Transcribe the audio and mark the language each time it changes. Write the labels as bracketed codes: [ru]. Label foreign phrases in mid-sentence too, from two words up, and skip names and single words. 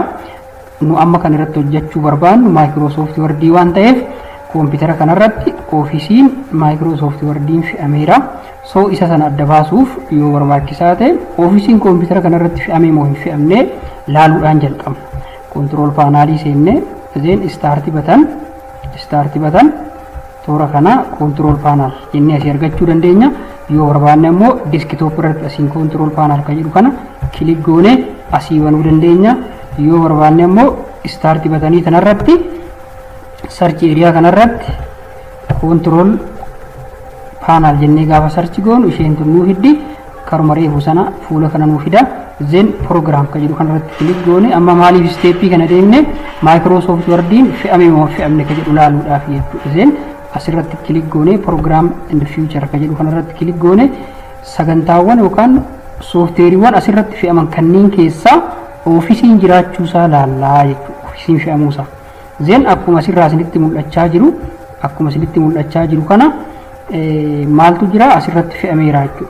[om] Nu amma kan irratti hojjechuu barbaannu Microsoft Word waan ta'eef koompitara kanarratti ofiisiin Microsoft Word fe'ameera. So isa sana adda baasuuf yoo barbaachisaa ta'e ofiisiin koompitara kanarratti fe'amee moo hin fe'amne laaluudhaan jalqabna. [en] Control panel [om] seenne [en] then start button [om] toora kana [en] control panel [om] jennee asii argachuu dandeenya. Yoo barbaanne immoo desktop irratti asiin [en] control panel [om] kan jedhu kana click goone asii banuu dandeenya. Yoo barbaanne immoo [en] start button [om] kanarratti [en] search area [om] kanarratti [en] control panel [om] jennee gaafa search goonu isheen tunuu hiddi karuma reefu sana fuula kana nuu fida. Then program kan jedhu kanarratti click goone amma maaliif step kana deemne Microsoft Word fe'amee moo fe'amne kan jedhu laaluudhaaf jechuudha. Then asirratti click goone [en] program in the future [om] kan jedhu kanarratti click goone sagantaawwan yookaan softwareewwan asirratti fe'aman kanneen keessaa ofiisiin jiraachuusaa laallaa jechuudha. Ofiisiin fe'amuusaa. Then akkuma asirraa isinitti mul'achaa jiru kana maaltu jira asirratti fe'ameera jechuudha.